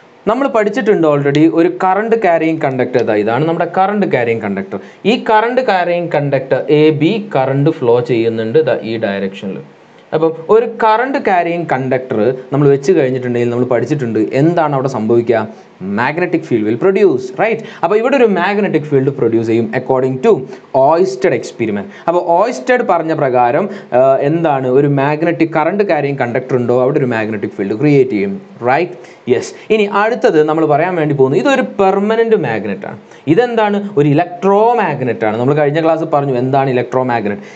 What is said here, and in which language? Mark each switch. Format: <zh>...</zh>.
<ml>നമ്മൾ പഠിച്ചിട്ടുണ്ട് ഓൾറെഡി ഒരു കറണ്ട് ക്യാരിയിങ് കണ്ടക്ടർ. ഇതാണ് നമ്മുടെ കറണ്ട് ക്യാരിയിങ് കണ്ടക്ടർ. ഈ current carrying conductor AB current flow ചെയ്യുന്നുണ്ട് ഈ ഡയറക്ഷനിൽ. അപ്പം ഒരു കറണ്ട് ക്യാരിയിങ് കണ്ടക്ടർ നമ്മൾ വെച്ച് കഴിഞ്ഞിട്ടുണ്ടെങ്കിൽ നമ്മൾ പഠിച്ചിട്ടുണ്ട് എന്താണ് അവിടെ സംഭവിക്കുക,</ml> <en>magnetic field will produce, right?</en> <ml>അപ്പോൾ ഇവിടെ ഒരു</ml> <en>magnetic field produce ചെയ്യും according to Oersted experiment.</en> <ml>അപ്പോൾ Oersted പറഞ്ഞ പ്രകാരം എന്താണ് ഒരു മാഗ്നറ്റിക് കറണ്ട് ക്യാരിയിങ് കണ്ടക്ടർ ഉണ്ടോ അവിടെ ഒരു മാഗ്നറ്റിക് ഫീൽഡ് ക്രിയേറ്റ് ചെയ്യും, റൈറ്റ്? യെസ്. ഇനി അടുത്തത് നമ്മൾ പറയാൻ വേണ്ടി പോകുന്നത് ഇതൊരു പെർമനന്റ് മാഗ്നറ്റ് ആണ്. ഇതെന്താണ്? ഒരു ഇലക്ട്രോ മാഗ്നറ്റ് ആണ്. നമ്മൾ കഴിഞ്ഞ ക്ലാസ് പറഞ്ഞു എന്താണ് ഇലക്ട്രോ മാഗ്നറ്റ്.</ml>